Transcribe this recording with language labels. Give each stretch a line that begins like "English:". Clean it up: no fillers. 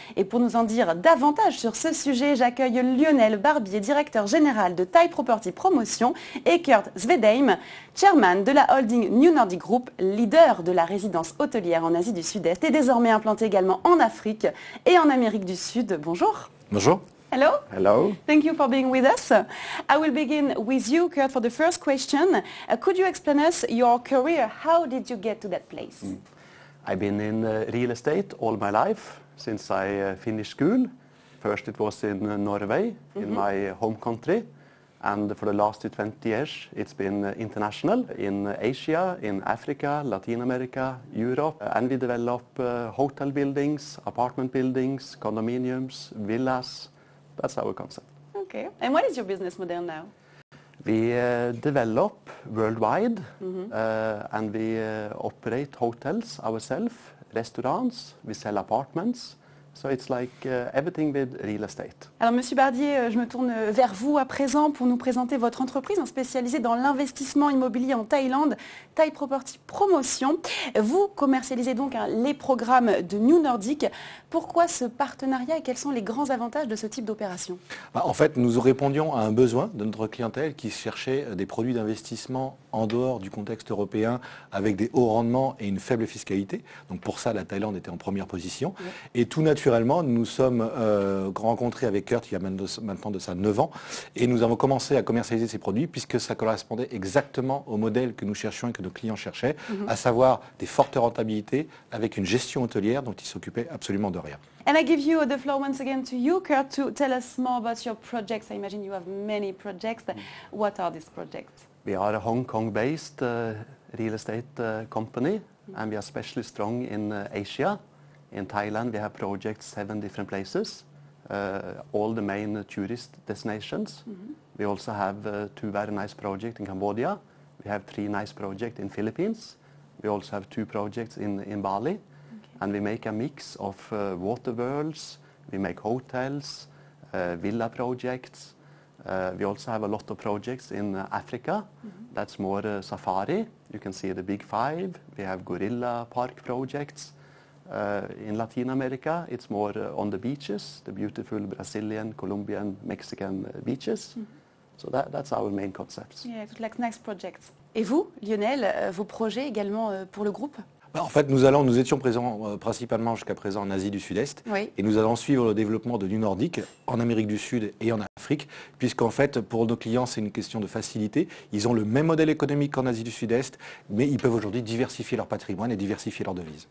French: Et pour nous en dire davantage sur ce sujet, j'accueille Lionel Barbier, directeur général de Thai Property Promotion, et Kurt Svedheim, chairman de la holding New Nordic Group, leader de la résidence hôtelière en Asie du Sud-Est et désormais implanté également en Afrique et en Amérique du Sud. Bonjour. Bonjour.
English: Hello. Hello. Thank you for being with us. I will begin with you, Kurt, for the first question. Could you explain us your career? How did you get to that place? I've been in real estate all my life since I finished school. First it was in Norway, in my home country. And for the last 20 years, it's been international in Asia, in Africa, Latin America, Europe. And we develop hotel buildings, apartment buildings, condominiums, villas. That's our concept. Okay. And what is your business model now? We develop worldwide and we operate hotels ourselves, restaurants, we sell apartments. So it's like everything with real estate.
French: Alors Monsieur Barbier, je me tourne vers vous à présent pour nous présenter votre entreprise spécialisée dans l'investissement immobilier en Thaïlande, Thai Property Promotion. Vous commercialisez donc les programmes de New Nordic. Pourquoi ce partenariat et quels sont les grands avantages de ce type d'opération? En fait, nous répondions à un besoin de notre clientèle qui cherchait des produits d'investissement en dehors du contexte européen avec des hauts rendements et une faible fiscalité. Donc pour ça, la Thaïlande était en première position. Oui. Et tout naturellement, nous nous sommes rencontrés avec Kurt il y a maintenant de ça 9 ans et nous avons commencé à commercialiser ces produits puisque ça correspondait exactement au modèle que nous cherchions et que nos clients cherchaient, à savoir des fortes rentabilités avec une gestion hôtelière dont ils s'occupaient absolument de rien.
English: And I give you the floor once again to you, Kurt, to tell us more about your projects. I imagine you have many projects. What are these projects? We are a Hong Kong-based real estate company, and we are especially strong in Asia. In Thailand, we have projects 7 different places, all the main tourist destinations. We also have 2 very nice projects in Cambodia. We have 3 nice projects in Philippines. We also have 2 projects in Bali. And we make a mix of water worlds, we make hotels, villa projects. We also have a lot of projects in Africa. That's more safari. You can see the big 5. We have gorilla park projects. In Latin America, it's more on the beaches, the beautiful Brazilian, Colombian, Mexican beaches. So that's our main concepts. Yeah, like nice projects.
French: Et vous, Lionel, vos projets également pour le groupe? En fait, nous étions présents principalement jusqu'à présent en Asie du Sud-Est et nous allons suivre le développement de New Nordic en Amérique du Sud et en Afrique puisqu'en fait, pour nos clients, c'est une question de facilité. Ils ont le même modèle économique qu'en Asie du Sud-Est, mais ils peuvent aujourd'hui diversifier leur patrimoine et diversifier leurs devises.